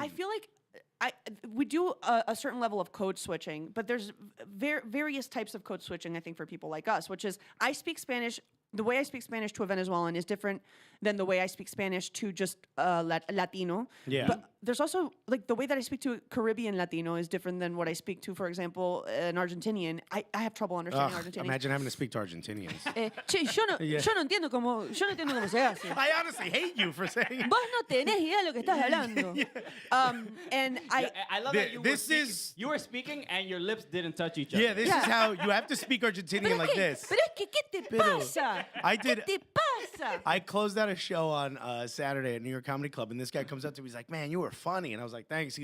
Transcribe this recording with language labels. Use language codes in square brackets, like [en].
[en] I feel like we do a certain level of code switching, but there's various types of code switching, I think, for people like us, which is I speak Spanish the way I speak Spanish to a Venezuelan is different than the way I speak Spanish to just Latino. Yeah. But there's also like the way that I speak to a Caribbean Latino is different than what I speak to, for example, an Argentinian. I have trouble understanding Argentinians. Imagine having to speak to Argentinians. [es] Yo no entiendo cómo se hace. [en] I honestly hate you for saying [es] Vos no tenés idea de lo que estás hablando. [en] And I love that you were speaking and your lips didn't touch each other. Yeah, this is how you have to speak Argentinian like this. [es] Pero es que, ¿qué te pasa? ¿Qué te pasa? [en] I closed out a show on Saturday at New York Comedy Club, and this guy comes up to me. He's like, "Man, you were funny," and I was like, "Thanks."